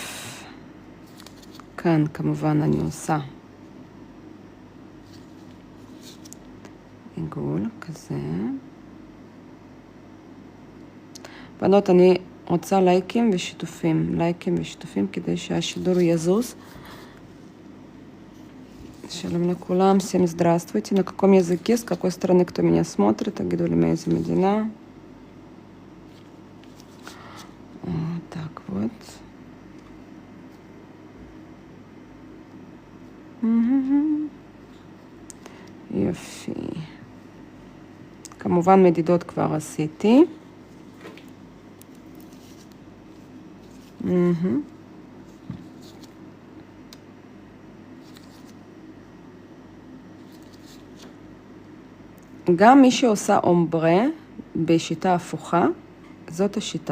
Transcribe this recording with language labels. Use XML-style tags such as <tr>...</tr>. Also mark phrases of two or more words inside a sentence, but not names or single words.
<he>כאן כמובן אני עושה עיגול כזה. בנות, אני רוצה לייקים ושיתופים כדי שהשידור יזוז. שלום לכולם,</he> <ru>всем здравствуйте. На каком языке, с какой стороны кто меня смотрит?</ru> <he>תגידו לי מאיזה מדינה.</he> <ru>Так вот.</ru> <he>יופי. כמובן מדידות כבר עשיתי. גם מי שעושה אומברה בשיטה הפוכה, זאת השיטה.</he>